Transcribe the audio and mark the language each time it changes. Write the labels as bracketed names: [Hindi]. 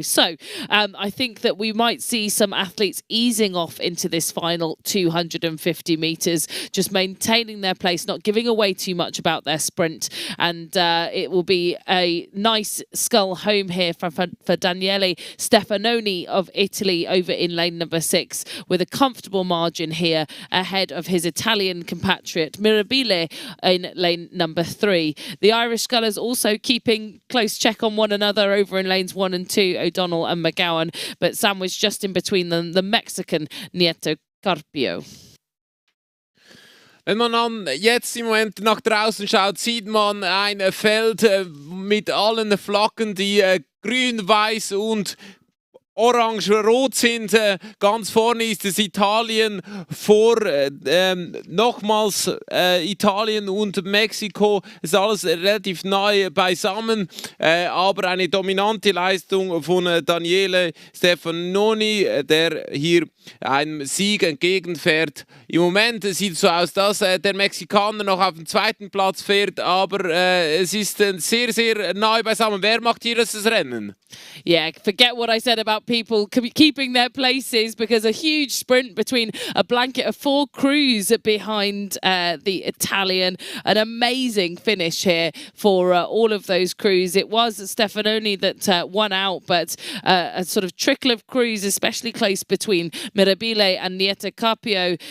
[English] So I think that we might see some athletes easing off into this final 250 metres, just maintaining their place, not giving away too much about their sprint, and it will be a nice scull home here for Daniele Stefanoni of Italy over in lane number 6 with a comfortable margin here ahead of his Italian compatriot Mirabile in lane number 3. The Irish scullers also keeping close check on one another over in lanes 1 and 2, O'Donnell and McGowan, but sandwiched just in between them, the Mexican Nieto Carpio. [German] Wenn man dann jetzt im Moment nach draußen schaut, sieht man ein Feld mit allen Flaggen, die grün, weiß und orange-rot sind. Ganz vorne ist es Italien, vor nochmals Italien und Mexiko. Es ist alles relativ nahe beisammen, aber eine dominante Leistung von Daniele Stefanoni, der hier einem Sieg entgegenfährt. Im Moment sieht es so aus, dass der Mexikaner noch auf dem zweiten Platz fährt, aber es ist sehr, sehr nahe beisammen. Wer macht hier das Rennen? [English] Yeah, forget what I said about about people keeping their places, because a huge sprint between a blanket of 4 crews behind the Italian. An amazing finish here for all of those crews. It was Stefanoni that won out, but a sort of trickle of crews, especially close between Mirabile and Nieta Capio.